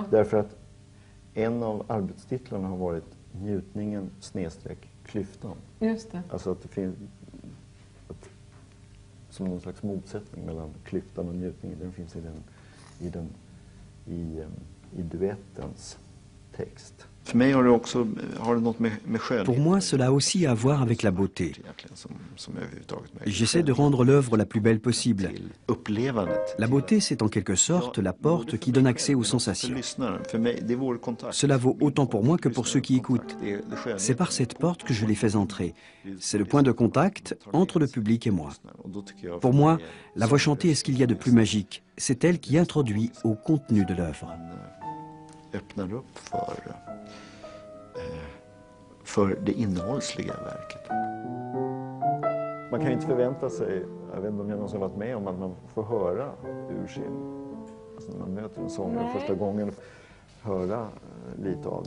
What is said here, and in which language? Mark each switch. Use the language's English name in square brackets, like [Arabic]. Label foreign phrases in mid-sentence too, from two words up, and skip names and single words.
[Swedish] Därför att en av arbetstitlarna har varit njutningen / klyftan. Just det. Alltså att det finns som någon slags motsättning mellan klyftan och njutningen. Den finns i duettens texte. [French] Pour moi, cela a aussi à voir avec la beauté. J'essaie de rendre l'œuvre la plus belle possible. La beauté, c'est en quelque sorte la porte qui donne accès aux sensations. Cela vaut autant pour moi que pour ceux qui écoutent. C'est par cette porte que je les fais entrer. C'est le point de contact entre le public et moi. Pour moi, la voix chantée est ce qu'il y a de plus magique. C'est elle qui introduit au contenu de l'œuvre. [Swedish] Öppnar upp för det innehållsliga verket. Man kan inte förvänta sig, jag vet inte om jag någonsin varit med om att man får höra ur när man möter en sångare första gången, höra lite av det.